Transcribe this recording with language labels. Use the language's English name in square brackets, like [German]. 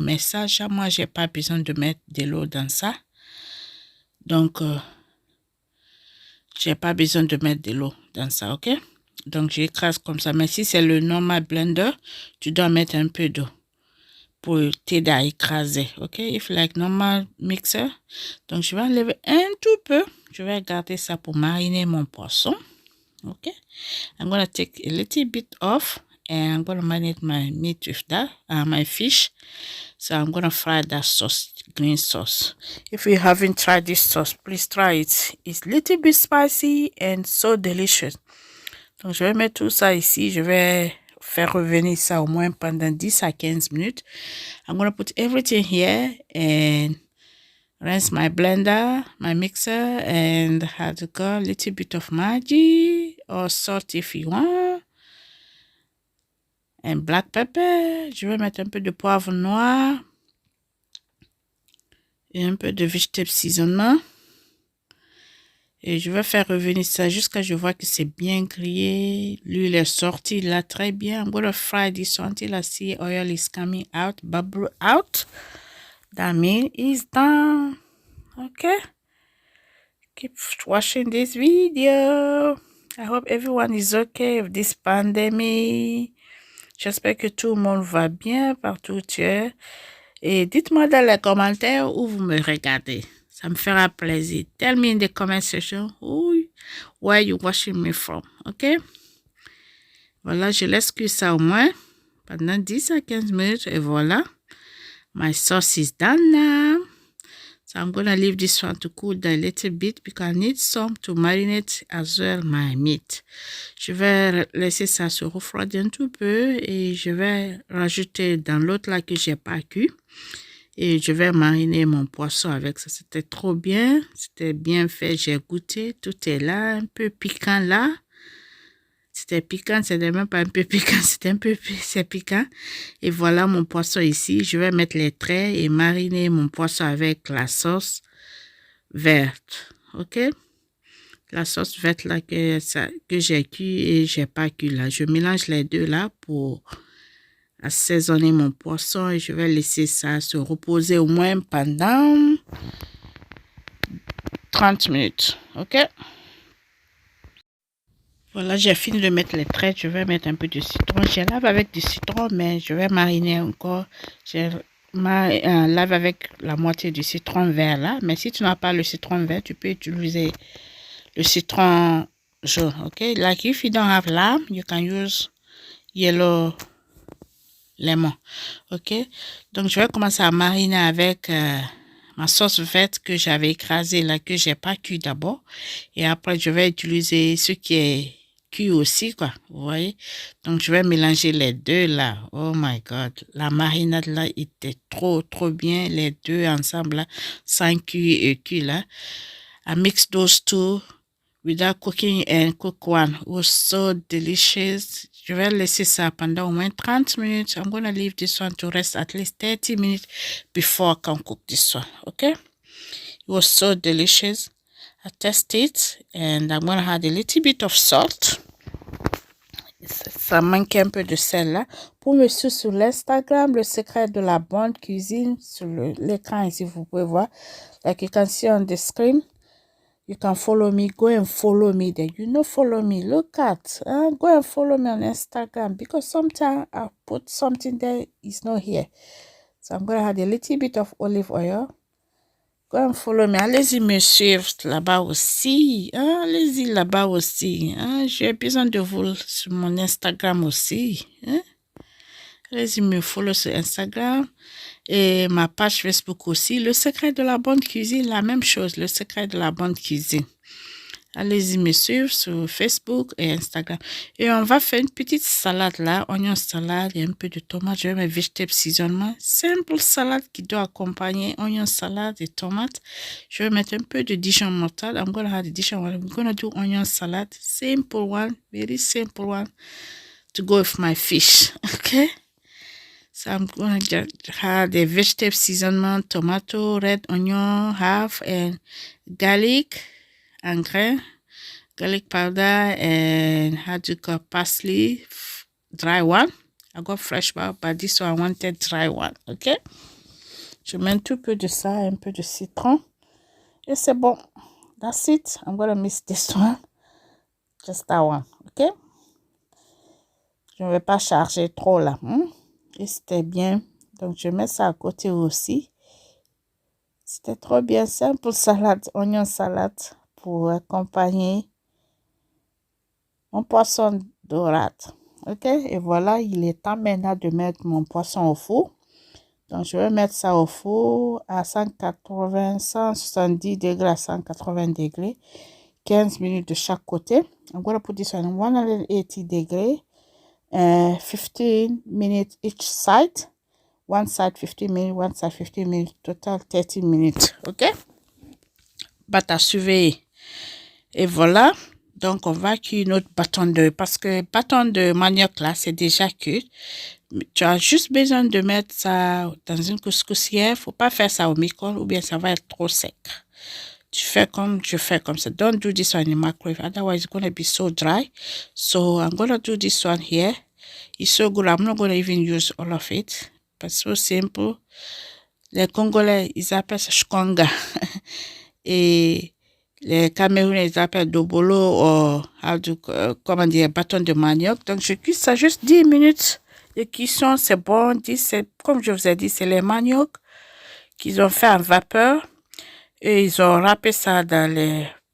[French] Mais ça, moi, je n'ai pas besoin de mettre de l'eau dans ça. Donc, j'ai pas besoin de mettre de l'eau dans ça, ok? Donc, j'écrase comme ça. Mais si c'est le normal blender, tu dois mettre un peu d'eau pour t'aider à écraser, ok? [English] If like normal mixer. [French] Donc, je vais enlever un tout peu. Je vais garder ça pour mariner mon poisson, ok? [English] I'm gonna take a little bit off and I'm gonna marinate my meat with that, my fish. So I'm gonna fry that sauce, green sauce. If you haven't tried this sauce, please try it. It's a little bit spicy and so delicious. [French] Donc je vais mettre tout ça ici. Je vais faire revenir ça au moins pendant 10 à 15 minutes. [English] I'm gonna put everything here and rinse my blender, my mixer, and add a little bit of Maggi or salt if you want. And black pepper. [French] Je vais mettre un peu de poivre noir. Et un peu de vegetable seasonement. Et je vais faire revenir ça jusqu'à ce que je vois que c'est bien grillé. L'huile est sortie là très bien. [English] I'm going to fry this until I see oil is coming out, bubble out. That means it's done. Okay? Keep watching this video. I hope everyone is okay with this pandemic. [French] J'espère que tout le monde va bien partout où tu es. Et dites-moi dans les commentaires où vous me regardez. Ça me fera plaisir. [English] Tell me in the comment section where you watching me from. OK? [French] Voilà, je laisse cuire ça au moins pendant 10 à 15 minutes. Et voilà. [English] My sauce is done now. So I'm going to leave this one to cool down a little bit because I need some to marinate as well my meat. [French] Je vais laisser ça se refroidir un tout peu et je vais rajouter dans l'autre là que j'ai pas cuit. Et je vais mariner mon poisson avec ça. C'était trop bien. C'était bien fait. J'ai goûté. Tout est là. Un peu piquant là. C'était piquant. C'était même pas un peu piquant. C'était un peu c'est piquant. Et voilà mon poisson ici. Je vais mettre les traits et mariner mon poisson avec la sauce verte. OK? La sauce verte là que j'ai cuit et j'ai pas cuit là. Je mélange les deux là pour assaisonner mon poisson et je vais laisser ça se reposer au moins pendant 30 minutes. OK? Voilà, j'ai fini de mettre les traits. Je vais mettre un peu de citron. Je lave avec du citron, mais je vais mariner encore. Je lave avec la moitié du citron vert là. Mais si tu n'as pas le citron vert, tu peux utiliser le citron jaune. OK? [English] Like if you don't have lime, you can use yellow lemon. OK? [French] Donc, je vais commencer à mariner avec ma sauce verte que j'avais écrasée là, que j'ai pas cuit d'abord. Et après, je vais utiliser ce qui est cuit aussi, quoi. Vous voyez? Donc, je vais mélanger les deux là. [English] Oh my God. [French] La marinade là était trop bien. Les deux ensemble là, sans cuit et cuit là. [English] I mix those two without cooking and cook one. It was so delicious. [French] Je vais laisser ça pendant au moins 30 minutes. [English] I'm going to leave this one to rest at least 30 minutes before I can cook this one. Okay? It was so delicious. I test it and I'm going to add a little bit of salt. [French] Ça manque un peu de sel là. Pour me suivre sur l'Instagram, le secret de la bonne cuisine, sur l'écran ici, vous pouvez voir. [English] Like you can see on the screen. You can follow me. Go and follow me there. You know, follow me. Look at. Go and follow me on Instagram because sometimes I put something there. It's not here. So I'm going to add a little bit of olive oil. Go and follow me. [French] Allez-y me suivre là-bas aussi. Allez-y là-bas aussi. J'ai besoin de vous sur mon Instagram aussi. Allez-y me follow sur Instagram. Et ma page Facebook aussi. Le secret de la bonne cuisine, la même chose. Le secret de la bonne cuisine. Allez-y me suivre sur Facebook et Instagram. Et on va faire une petite salade là. Oignon salade et un peu de tomate. Je vais mettre vegetable seasoning. Simple salade qui doit accompagner oignon salade et tomate. Je vais mettre un peu de Dijon moutarde. [English] I'm going to have the Dijon one. I'm going to do onion salad. Simple one. Very simple one. To go with my fish. Okay? So I'm going to have the vegetable seasoning, tomato, red onion, half, and garlic and grain, garlic powder, and how do you call parsley, dry one. I got fresh one, but this one I wanted dry one, okay? [French] Je mets un tout peu de ça, un peu de citron. Et c'est bon. [English] That's it. I'm going to mix this one. Just that one, okay? [French] Je ne vais pas charger trop là. Et c'était bien. Donc, je mets ça à côté aussi. C'était trop bien. Simple salade, oignon salade pour accompagner mon poisson dorade. OK? Et voilà, il est temps maintenant de mettre mon poisson au four. Donc, je vais mettre ça au four à 170 degrés à 180 degrés. 15 minutes de chaque côté. [English] I'm going to put this on 180 degrés. 15 minutes each side. One side 15 minutes, one side 15 minutes, total 30 minutes. OK? But [French] à surveiller. Et voilà. Donc, on va cuire notre bâton de... Parce que bâton de manioc, là, c'est déjà cuit. Tu as juste besoin de mettre ça dans une couscoussière. Faut pas faire ça au micro-ondes ou bien ça va être trop sec. Tu fais comme je fais comme ça. [English] Don't do this one in the microwave. Otherwise, it's going to be so dry. So, I'm going to do this one here. It's so good. I'm not going to even use all of it. But so simple. [French] Les Congolais, ils appellent ça shkonga. Et les Camerounais, ils appellent dobolo ou, comment dire, bâton de manioc. Donc, je cuis ça juste 10 minutes de cuisson. C'est bon. Comme je vous ai dit, c'est les maniocs qu'ils ont fait en vapeur. Et ils ont râpé ça dans les